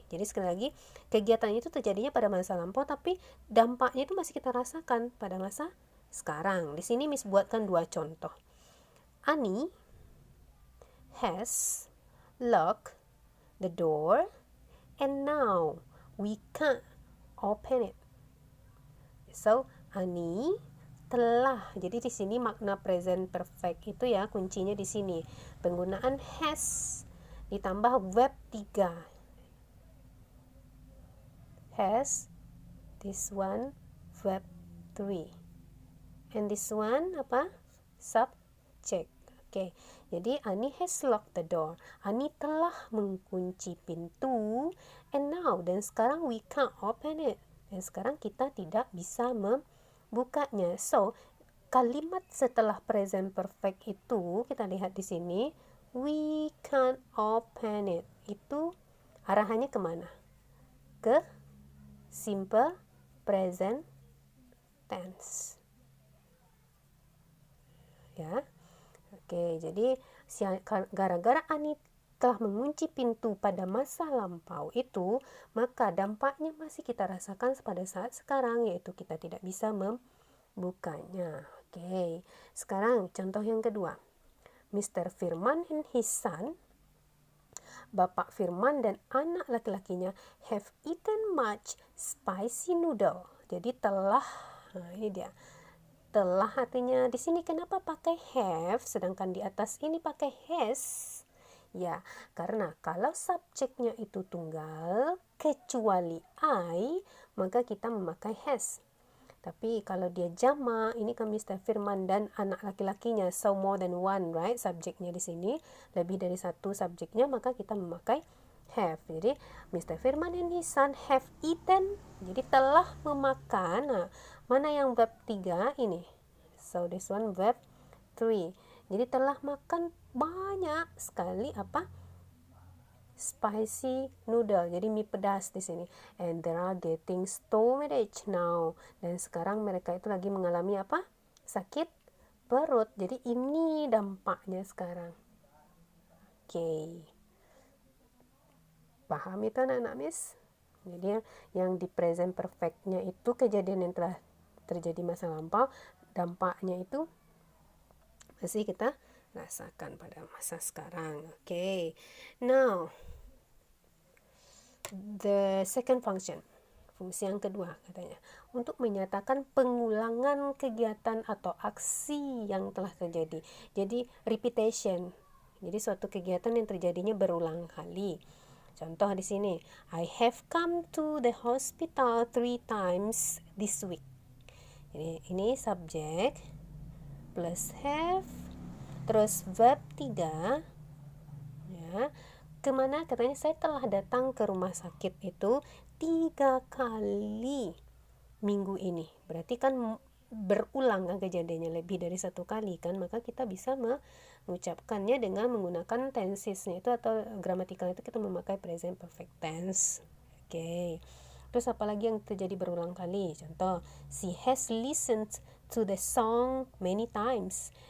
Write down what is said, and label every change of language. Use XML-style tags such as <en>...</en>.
<id>Jadi sekali lagi, kegiatan itu terjadinya pada masa lampau, tapi dampaknya itu masih kita rasakan pada masa sekarang. Di sini Miss buatkan dua contoh.</id> <en>Annie has locked the door and now we can't open it.</en> <id>So, Annie telah. Jadi di sini makna present perfect itu ya kuncinya di sini. Penggunaan has ditambah verb 3.</id> <en>Has, this one verb 3. And this one apa? Subject. Oke.</en> <id>Jadi</id> <en>Annie has locked the door.</en> <id>Annie telah mengunci pintu.</id> <en>And now,</en> <id>dan sekarang</id> <en>we can't open it.</en> <id>Dan sekarang kita tidak bisa membukanya. So, kalimat setelah present perfect itu kita lihat di sini,</id> <en>we can't open it.</en> <id>Itu arahannya kemana? Ke simple present tense. Ya. Oke, jadi gara-gara Annie telah mengunci pintu pada masa lampau itu, maka dampaknya masih kita rasakan pada saat sekarang, yaitu kita tidak bisa membukanya. Oke, sekarang contoh yang kedua.</id> <en>Mr. Firman and his son,</en> <id>Bapak Firman dan anak laki-lakinya,</id> <en>have eaten much spicy noodle.</en> <id>Jadi telah, nah ini dia. Telah artinya di sini kenapa pakai have sedangkan di atas ini pakai has? Ya, karena kalau subjeknya itu tunggal kecuali I, maka kita memakai has. Tapi kalau dia jamak, ini kan Mr. Firman dan anak laki-lakinya,</id> <en>so more than one, right?</en> <id>Subjeknya di sini lebih dari satu subjeknya, maka kita memakai have.</id> <en>Jadi Mr. Firman and his son have eaten,</en> <id>jadi telah memakan. Nah, mana yang verb 3 ini?</id> <en>So this one verb 3.</en> <id>Jadi telah makan banyak sekali apa? Spicy noodle. Jadi mie pedas di sini.</id> <en>And they are getting stomach now.</en> <id>Dan sekarang mereka itu lagi mengalami apa? Sakit perut. Jadi ini dampaknya sekarang. Oke. Paham itu anak-anak Miss? Jadi yang di present perfect-nya itu kejadian yang telah terjadi masa lampau, dampaknya itu masih kita rasakan pada masa sekarang.</id> <en>Okay. Now, the second function.</en> <id>Fungsi yang kedua katanya. Untuk menyatakan pengulangan kegiatan atau aksi yang telah terjadi. Jadi, repetition. Jadi, suatu kegiatan yang terjadinya berulang kali. Contoh di sini,</id> <en>I have come to the hospital 3 times this week.</en> <id>Jadi ini subjek plus have terus verb 3 ya. Kemana? Katanya saya telah datang ke rumah sakit itu 3 kali minggu ini. Berarti kan berulang kan kejadiannya lebih dari 1 kali kan, maka kita bisa mengucapkannya dengan menggunakan tensesnya itu atau gramatikal itu kita memakai present perfect tense. Oke. Terus apalagi yang terjadi berulang kali? Contoh,</id> <en>she has listened to the song many times.</en>